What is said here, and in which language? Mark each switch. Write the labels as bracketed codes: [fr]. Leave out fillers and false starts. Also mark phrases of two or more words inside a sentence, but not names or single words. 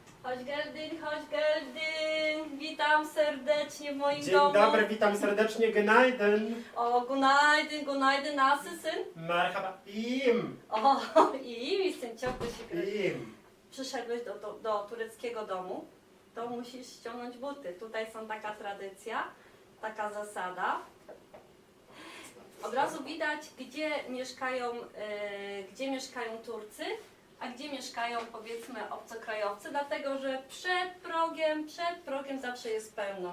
[pl] Chodź Geldyn, witam serdecznie w moim Dzień domu. dobry, witam serdecznie, [tr] günaydın. O, günaydın, nasılsın? Merhaba, iyiyim. O, iyi misin? Çok teşekkür ederim. İyiyim. [pl] Przyszedłeś do tureckiego domu, to musisz ściągnąć buty. Tutaj są taka tradycja, taka zasada. Od razu widać, gdzie mieszkają Turcy, a gdzie mieszkają, powiedzmy, obcokrajowcy, dlatego że przed progiem zawsze jest pełno.